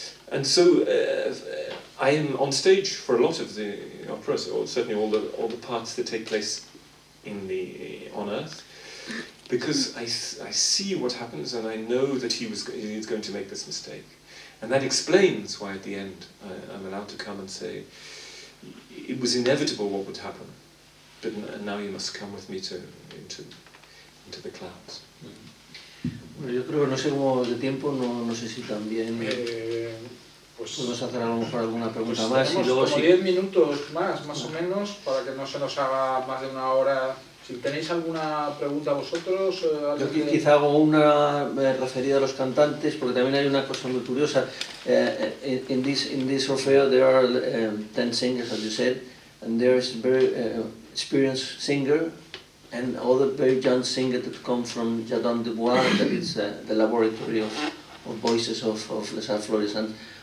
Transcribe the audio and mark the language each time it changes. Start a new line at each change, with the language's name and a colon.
English: And so I am on stage for a lot of the operas, or certainly all the parts that take place on Earth, because I see what happens, and I know that he's going to make this mistake. And that explains why at the end I'm allowed to come and say, it was inevitable what would happen, but now you must come with me into the clouds.
Spanish: Bueno, yo creo que no sé cómo vamos de tiempo, no sé si también podemos hacer a lo mejor alguna pregunta más. Tenemos y luego como 10 minutos más o menos, para que no se nos haga más de una hora. Si tenéis alguna pregunta vosotros... Yo quizá hago una referida a los cantantes, porque también hay una cosa muy curiosa.
English: In this orfeo there are 10 singers, as you said, and there is a very experienced singer, and other very young singer that come from Jardin des Bois, that is the laboratory of voices of Les Florissants.